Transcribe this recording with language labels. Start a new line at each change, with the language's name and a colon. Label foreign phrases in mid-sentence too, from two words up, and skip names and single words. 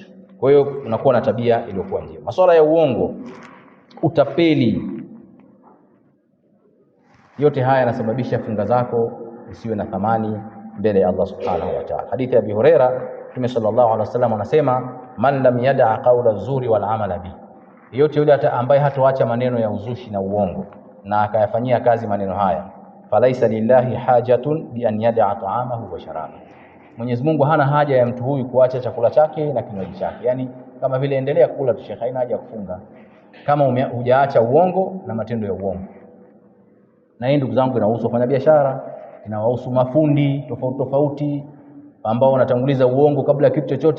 Swahili: Kwa hiyo unakuwa na tabia iliyokuwa njema. Masuala ya uongo, utapeli, yote haya yanasababisha funga zako isiwe na thamani mbele ya Allah
Arabic: سبحانه وتعالى.
Swahili: Hadithi ya Abi Huraira, Mtume
Arabic: صلى الله عليه وسلم
Swahili: anasema,
Arabic: من لم يدع قول الزور والعمل به,
Swahili: yote yule ambaye hatoacha maneno ya uzushi na uongo na akayafanyia kazi maneno haya,
Arabic: فليس لله حاجة بأن يدع طعامه وشرابه,
Swahili: Mwenyezi Mungu hana haja ya mtu huyu kuacha chakula chake na kinywaji chake. Yani kama vile endelea kula tu Sheikh, haina haja ya kufunga kama hujaacha uongo na matendo ya uongo. Na hii ndugu zangu inahusu wafanya biashara, inawahusu mafundi tofauti tofauti ambao wanatanguliza uongo kabla ya kitu chochote.